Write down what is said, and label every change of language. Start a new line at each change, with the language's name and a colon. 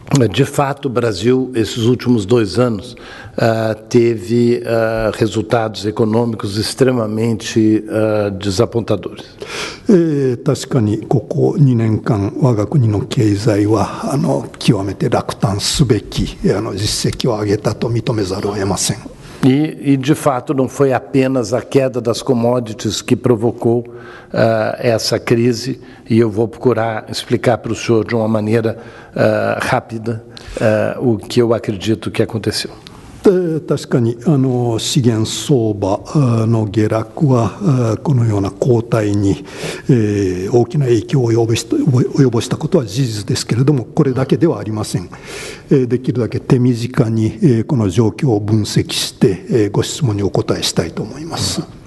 Portuguese: De fato, o Brasil, esses últimos 2 anos, teve resultados econômicos extremamente desapontadores.
Japanese: 確かにここ2年間、我が国の経済は極めて落胆すべき実績を上げたと認めざるを得ません。
Portuguese: E, de fato, não foi apenas a queda das commodities que provocou essa crise, e eu vou procurar explicar para o senhor de uma maneira rápida o que eu acredito que aconteceu.
Japanese: 確かに資源相場の下落はこのような後退に大きな影響を及ぼしたことは事実ですけれども、これだけではありません。できるだけ手短にこの状況を分析してご質問にお答えしたいと思います。